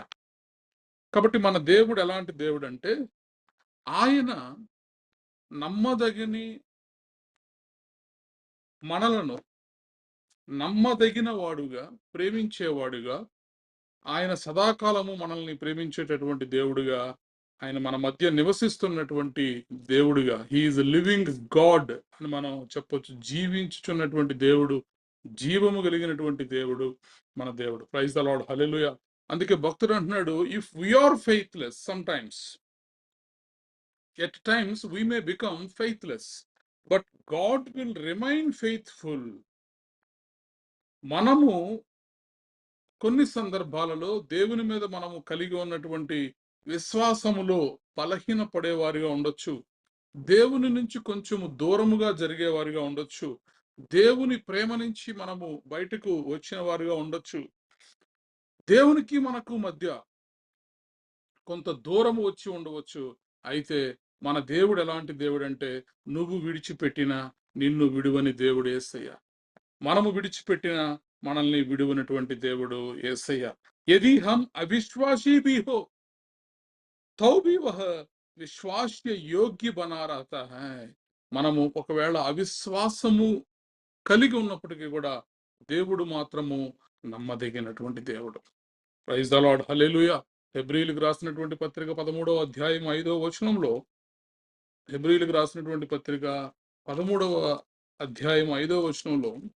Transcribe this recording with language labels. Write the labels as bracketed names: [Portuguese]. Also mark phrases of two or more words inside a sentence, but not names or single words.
[Telugu] కాబట్టి మన దేవుడు ఎలాంటి దేవుడు అంటే, ఆయన నమ్మదగిని మనలను నమ్మదగిన వాడుగా, ప్రేమించేవాడుగా, ఆయన సదాకాలము మనల్ని ప్రేమించేటటువంటి దేవుడుగా, ఆయన మన మధ్య నివసిస్తున్నటువంటి దేవుడుగా, [English] He's living God [Telugu] అని మనం చెప్పొచ్చు. జీవించుచున్నటువంటి దేవుడు, జీవము కలిగినటువంటి దేవుడు మన దేవుడు. [English] Praise the Lord. [Telugu] హల్లెలూయా. అందుకే భక్తుడు అంటున్నాడు, [English] ఇఫ్ we are faithless sometimes, at times we may become faithless, but God will remain faithful. [Telugu] మనము కొన్ని సందర్భాలలో దేవుని మీద మనము కలిగి ఉన్నటువంటి విశ్వాసములో బలహీన పడేవారిగా ఉండొచ్చు, దేవుని నుంచి కొంచెము దూరముగా జరిగేవారిగా ఉండొచ్చు, దేవుని ప్రేమ నుంచి మనము బయటకు వచ్చిన వారిగా ఉండొచ్చు, దేవునికి మనకు మధ్య కొంత దూరము వచ్చి ఉండవచ్చు. అయితే మన దేవుడు ఎలాంటి దేవుడు అంటే, నువ్వు విడిచిపెట్టిన నిన్ను విడువని దేవుడు యేసయ్య. మనము విడిచిపెట్టిన మనల్ని విడువనటువంటి దేవుడు యేసయ్య. [Hindi] యది హం అవిశ్వాసీ భీ హో తో భీ వహ విశ్వాస్య యోగ్య బనా రహతా హై. [Telugu] మనము ఒకవేళ అవిశ్వాసము కలిగి ఉన్నప్పటికీ కూడా దేవుడు మాత్రము నమ్మదగినటువంటి దేవుడు. [English] Praise the Lord. [Telugu] హల్లెలూయా. హెబ్రీయులకు రాసినటువంటి పత్రిక 13వ అధ్యాయం 5వ వచనంలో, హెబ్రీయులకు రాసినటువంటి పత్రిక 13వ అధ్యాయం 5వ వచనంలో,